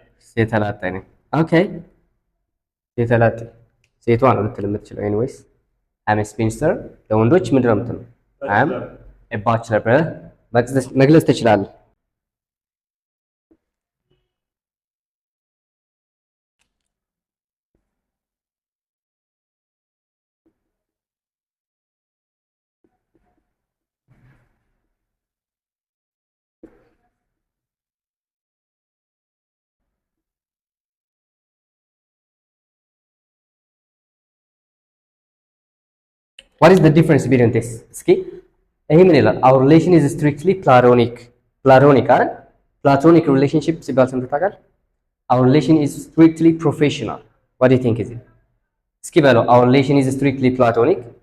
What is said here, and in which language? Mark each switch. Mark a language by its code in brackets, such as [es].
[am] ሴት ላጤ ነኝ። ኦኬ ሴት ላጤ ሴቷ ነው ልትል የምትችለው። ኤኒዌይስ [en] I'm a spinster [am] ለወንዶች ምንድን ነው የምትለው? [en] I'm a bachelor [am] ብለህ መግለጽ ትችላለህ። [en] What is the difference between this? [am] እስኪ ይሄ ምን ይላል? [en] Our relation is strictly platonic [am] አይደል? Platonic relationship ሲባል ሰምተህ ታውቃለህ? [en] Our relation is strictly professional. What do you think is it? [am] እስኪ በለው [en] our relation is strictly platonic.